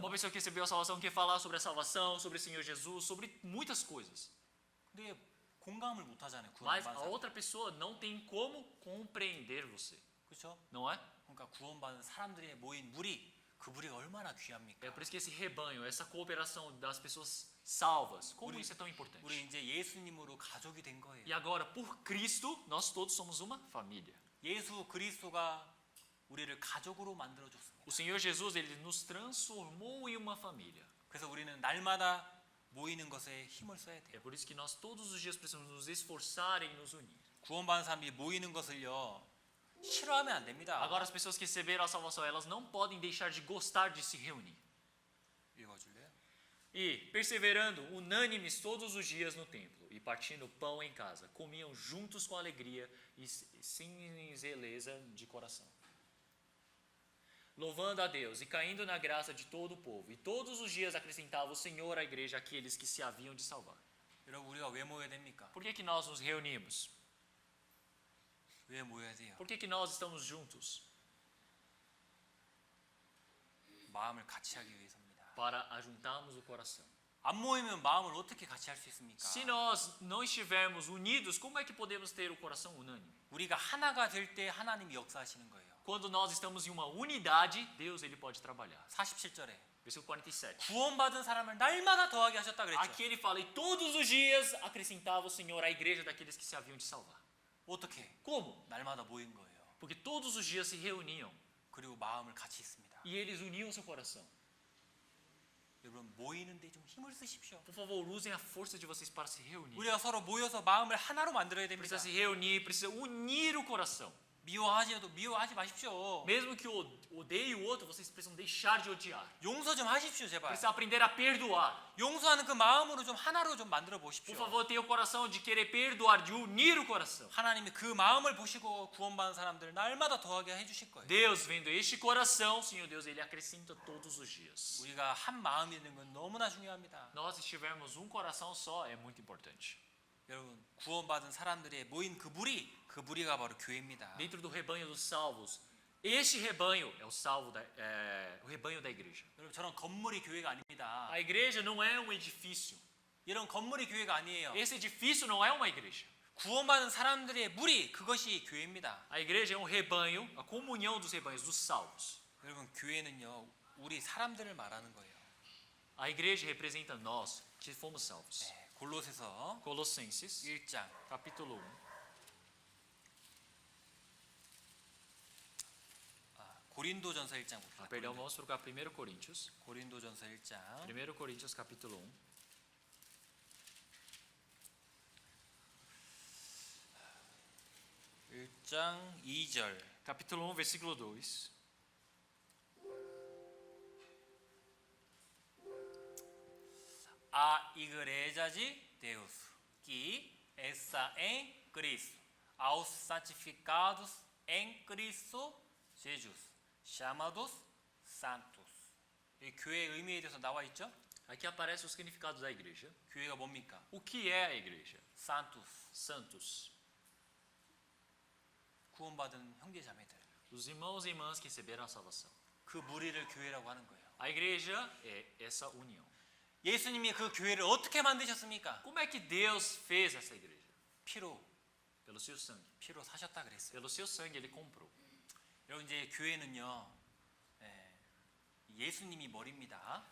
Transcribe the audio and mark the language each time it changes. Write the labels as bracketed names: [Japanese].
[Portuguese] Uma pessoa que recebeu a salvação quer falar sobre a salvação, sobre o Senhor Jesus, sobre muitas coisas. [Korean] 근데 공감을 못 하잖아요. [Portuguese] Mas [Korean] 구원받은 [Portuguese] a [Korean] 사람. [Portuguese] outra pessoa não tem como compreender você, [Korean] 그렇죠? [Portuguese] não é? [Korean] 그러니까 구원받은 사람들이 모인 무리, 그 무리가 얼마나 귀합니까? [Portuguese] É por isso que esse rebanho, essa cooperação das pessoas salvas, como [Korean] 우리- [Portuguese] isso é tão importante. [Korean] 우리 이제 예수님으로 가족이 된 거예요. [Portuguese] E agora, por Cristo, nós todos somos uma família. [Korean] 예수 그리스도가 우리를 가족으로 만들어 줬습니다. [Portuguese] O Senhor Jesus, ele nos transformou em uma família. [Korean] 그래서 우리는 날마다 모이는 것에 힘을 써야 [Portuguese] É [Korean] 돼요. [Portuguese] por isso que nós todos os dias precisamos nos esforçar em nos unir. [Korean] 구원받은 사람들이 모이는 것을요 싫어하면 안 됩니다. [Portuguese] Agora, as pessoas que receberam a salvação, elas não podem deixar de gostar de se reunir. [Korean] 읽어줄래요? [Portuguese] E, perseverando unânimes todos os dias no templo e partindo pão em casa, comiam juntos com alegria e singeleza de coração, louvando a Deus e caindo na graça de todo o povo. E todos os dias acrescentava o Senhor à igreja aqueles que se haviam de salvar. [Korean] 여러분 우리가 왜 모여야 됩니까? [Portuguese] Por que nós nos reunimos? [Korean] 왜 모여야 돼요? [Portuguese] Por que nós estamos juntos? [Korean] 마음을 같이 하기 위해서입니다. [Portuguese] Para ajuntarmos o coração. [Korean] 안 모이면 마음을 어떻게 같이 할 수 있습니까? [Portuguese] Se nós não estivermos unidos, como é que podemos ter o coração unânime? [Korean] 우리가 하나가 될 때 하나님이 역사하시는 거예요. [Portuguese] Quando nós estamos em uma unidade, Deus ele pode trabalhar. [Korean] 47절에 [Portuguese] Versículo 47. [Korean] 구원받은 사람을 날마다 더하게 하셨다 그랬죠. [Portuguese] Aqui ele fala, e todos os dias acrescentava o Senhor à igreja daqueles que se haviam de salvar. [Korean] 어떻게? [Portuguese] Como? [Korean] 날마다 모인 거예요. [Portuguese] Porque todos os dias se reuniam [Korean] 그리고 마음을 같이 있습니다. [Portuguese] e eles uniam seu coração. [Korean] 여러분 모이는데 좀 힘을 쓰십시오. [Portuguese] Por favor, usem a força de vocês para se reunir. [Korean] 우리가 서로 모여서 마음을 하나로 만들어야 됩니다. [Portuguese] Precisa se reunir, precisa unir o coração. [Korean] 미워하지 마십시오. [Portuguese] Mesmo que odeie o outro, vocês precisam deixar de odiar. [Korean] 용서 좀 하십시오, 제발. [Portuguese] Precisa aprender a perdoar. [Korean] 용서하는 그 마음으로 좀 하나로 좀 만들어 보십시오. [Portuguese] Por favor, tenha o coração de querer perdoar, de unir o coração. [Korean] 하나님이 그 마음을 보시고 구원받은 사람들을 날마다 더하게 해주실 거예요. [Portuguese] Deus, vendo este coração, Senhor Deus, Ele acrescenta todos os dias. [Korean] 우리가 한 마음이 있는 건 너무나 중요합니다. [Portuguese] Nós estivermos um coração só, é muito importante. [Korean] 여러분 구원받은 사람들의 모인 그 무리가 바로 교회입니다. [Portuguese] Dentro do rebanho dos salvos, este rebanho é o rebanho da igreja. [Korean] 여러분 저런 건물이 교회가 아닙니다. [Portuguese] A igreja não é um edifício. [Korean] 이런 건물이 교회가 아니에요. [Portuguese] Esse edifício não é uma igreja. [Korean] 구원받은 사람들의 무리 그것이 교회입니다. [Portuguese] A igreja é um rebanho, a comunhão dos rebanhos, dos salvos. [Korean] 여러분 교회는요 우리 사람들을 말하는 거예요. [Portuguese] A igreja representa nós que fomos salvos. [Korean] 네, 골로새서 [Portuguese] Colossenses, [Korean] 1장 [Portuguese] capítulo 1. [Korean] 고린도전서 1장 봅시다. [Portuguese] Perdão, vamos para 1 Coríntios. [Korean] 고린도전서 1장 [Portuguese] 1 Coríntios, capítulo 1. [Korean] 1장 2절 [Portuguese] Capítulo 1, versículo 2. A igreja de Deus que está em Cristo, aos santificados em Cristo Jesus, chamados santos. [Korean] 이 교회의 의미에 대해서 나와 있죠? [Portuguese] Aqui aparece o significado da igreja. [Korean] 교회가 뭡니까? [Portuguese] O que é a igreja? santos, Santos. [Korean] 구원받은 형제 자매들. [Portuguese] Os irmãos e irmãs que receberam a salvação. [Korean] 그 무리를 교회라고 하는 거예요. [Portuguese] A igreja é essa união. [Korean] 예수님이 그 교회를 어떻게 만드셨습니까? [Portuguese] Como é que Deus fez essa igreja? [Korean] 피로 [Portuguese] Pelo seu sangue. [Korean] 사셨다 그랬어요. [Portuguese] Pelo seu sangue ele comprou. [Korean] 여러분 이제 교회는요, 예수님이 머리입니다.